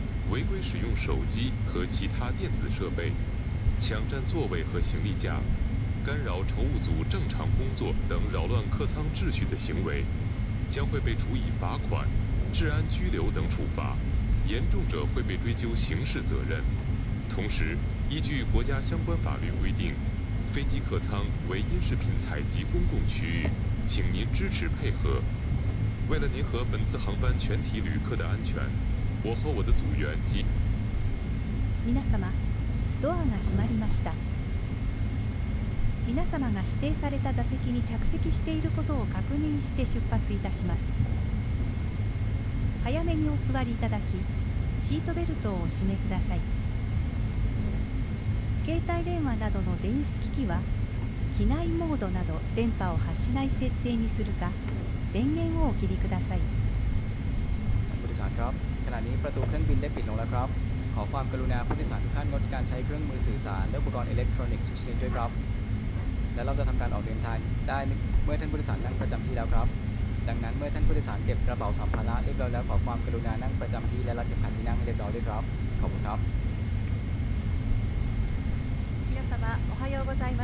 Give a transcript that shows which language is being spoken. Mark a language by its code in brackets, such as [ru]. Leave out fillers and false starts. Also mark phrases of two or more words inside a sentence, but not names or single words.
[zh] 违规使用手机和其他电子设备，抢占座位和行李架，干扰乘务组正常工作等扰乱客舱秩序的行为，将会被处以罚款、治安拘留等处罚，严重者会被追究刑事责任。同时，依据国家相关法律规定，飞机客舱为音视频采集公共区域，请您支持配合。为了您和本次航班全体旅客的安全，我和我的组员及 [ja] 皆様、ドアが閉まりました。皆様が指定された座席に着席していることを確認して出発いたします。早めにお座りいただき、シートベルトをお締めください。携帯電話などの電子機器は機内モードなど電波を発しない設定にするか、電源をお切りください。 [th] ผู้โดยสารครับขณะนี้ประตูเครื่องบินได้ปิดลงแล้วครับขอความกรุณาผู้โดยสารทุกท่านงดการใช้เครื่องมือสื่อสารและอุปกรณ์อิเล็กทรอนิกส์ทุกชนิดด้วยครับและเราจะทำการออกเดินทางได้เมื่อท่านผู้โดยสารนั่งประจำที่แล้วครับดังนั้นเมื่อท่านผู้โดยสารเก็บกระเป๋าสัมภาระเรียบร้อยแล้วขอความกรุณานั่งประจำที่และรัดเข็มขัดที่นั่งให้เรียบร้อยด้วยครับขอบคุณครับ [ja] 皆様おはようございます。